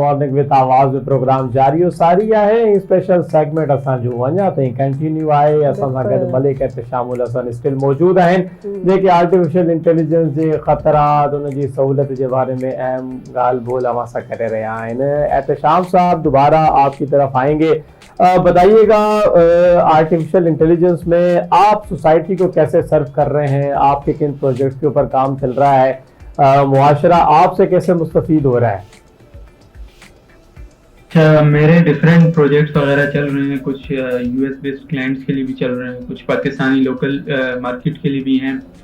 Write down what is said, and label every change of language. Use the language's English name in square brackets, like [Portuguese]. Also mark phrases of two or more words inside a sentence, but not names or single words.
[Sindhi] मॉर्निंग विद आवाज़ जो प्रोग्राम जारी और सारी आहे। [English] special segment [Sindhi] असांजो अञा ताईं कंटिन्यू आहे। असां सां गॾु मलिक एहतशामुल हसन स्टिल मौजूद आहिनि, जेके [English] artificial intelligence [Sindhi] जे ख़तरात, उनजी सहूलियत जे बारे में अहम ॻाल्हि ॿोल अव्हां सां करे रहिया आहिनि। [Urdu] احتشام صاحب، دوبارہ آپ کی طرف آئیں گے. بتائیے گا [English] artificial intelligence [Urdu] میں آپ سوسائٹی کو کیسے سرو کر رہے ہیں, آپ کے کن پروجیکٹس کے اوپر کام چل رہا ہے, معاشرہ آپ سے کیسے مستفید ہو رہا ہے؟ میرے [English] different projects [Urdu] وغیرہ چل رہے ہیں, کچھ [English] US based clients [Urdu] کے لیے بھی چل رہے ہیں, کچھ پاکستانی [English] local market [Urdu] کے لیے بھی ہیں.